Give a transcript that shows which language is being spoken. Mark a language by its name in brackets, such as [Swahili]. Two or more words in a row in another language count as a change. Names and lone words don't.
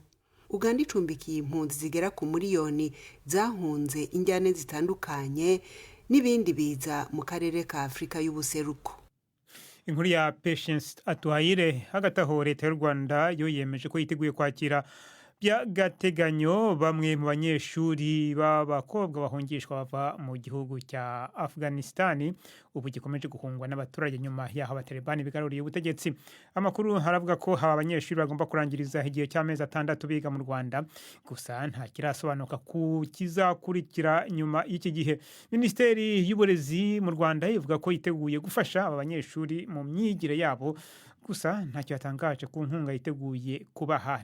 [Kinyarwanda] Uganda icumbikiye impunzi zigera ku miliyoni zahunze injyane zitandukanye n'ibindi biza mu karere ka Afrika y'ubuseruko. Inkuru ya Patience Atwaire. Hagati aho leta y'u Rwanda yo yemeje ko yiteguye kwakira by'agateganyo bamwe mu banyeshuri b'abakobwa bahungishwa bava mu gihugu cya Afghanistan ubu gikomeje guhungwa n'abaturage nyuma y'aho abatalibani bigaruriye ubutegetsi. Amakuru haravuga ko aba banyeshuri bagomba kurangiriza igihe cy'amezi 6 biga mu Rwanda, gusa nta kirasobanuka ku kizakurikira nyuma y'iki gihe. Minisiteri y'Uburezi mu Rwanda ivuga ko yiteguye gufasha aba banyeshuri mu myigire yabo, gusa ntacyo yatangaje ku nkunga yiteguye kubaha.